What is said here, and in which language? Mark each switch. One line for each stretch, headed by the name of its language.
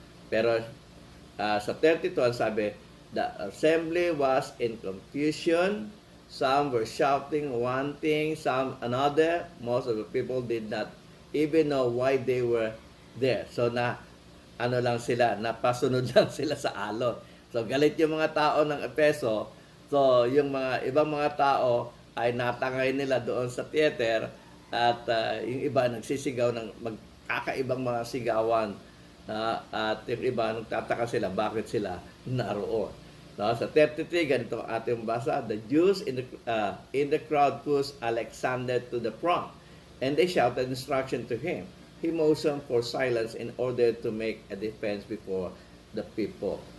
Filipino: Pero sa 32, ang sabi,
English: the assembly was in confusion. Some were shouting one thing, some another. Most of the people did not even know why they were there.
Filipino: So, lang sila, napasunod lang sila sa alon. So, galit yung mga tao ng Efeso. So, yung mga ibang mga tao ay natangay nila doon sa theater at yung iba nagsisigaw ng magkakaibang mga sigawan at yung iba nagtataka sila bakit sila naroon. No? Sa 33, ganito ang ating basa.
English: The Jews in the crowd pushed Alexander to the front and they shouted instruction to him. He motioned for silence in order to make a defense before the people.